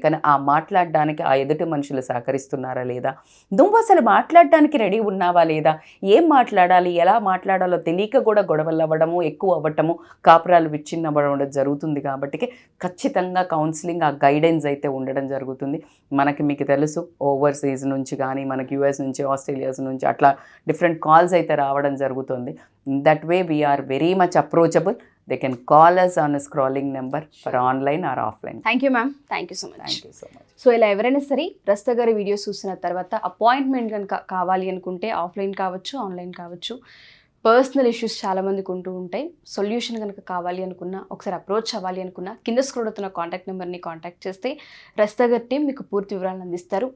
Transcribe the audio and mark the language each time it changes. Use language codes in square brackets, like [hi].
[te] కానీ ఆ మాట్లాడడానికి ఆ ఎదుటి మనుషులు సహకరిస్తున్నారా లేదా, నువ్వు అసలు మాట్లాడడానికి రెడీ ఉన్నావా లేదా, ఏం మాట్లాడాలి, ఎలా మాట్లాడాలో తెలియక కూడా గొడవలు అవ్వడము, ఎక్కువ అవ్వటము, కాపురాలు విచ్ఛిన్నవ్వడం జరుగుతుంది. కాబట్టి ఖచ్చితంగా కౌన్సిలింగ్, ఆ గైడెన్స్ అయితే ఉండడం జరుగుతుంది. మనకి మీకు తెలుసు, ఓవర్సీస్ నుంచి కానీ, మనకి యూఎస్ నుంచి, ఆస్ట్రేలియాస్ నుంచి అట్లా డిఫరెంట్ కాల్స్ అయితే రావడం జరుగుతుంది. [en] That way we're very much approachable. They can call us on a scrolling number for online or offline. Thank you ma'am, thank you so much. Thank you so much. [te] So ఇలా ఎవరైనా సరే రస్తా గారి videos చూసిన తర్వాత appointment కనుక కావాలి అనుకుంటే offline కావచ్చు, ఆన్లైన్ కావచ్చు, పర్సనల్ ఇష్యూస్ చాలామందికి ఉంటూ ఉంటాయి, సొల్యూషన్ కనుక కావాలి అనుకున్నా, ఒకసారి అప్రోచ్ అవ్వాలి అనుకున్నా, కింద స్క్రోల్ అవుతున్న కాంటాక్ట్ నెంబర్ని కాంటాక్ట్ చేస్తే రస్తా గారి టీం మీకు పూర్తి వివరాలను అందిస్తారు.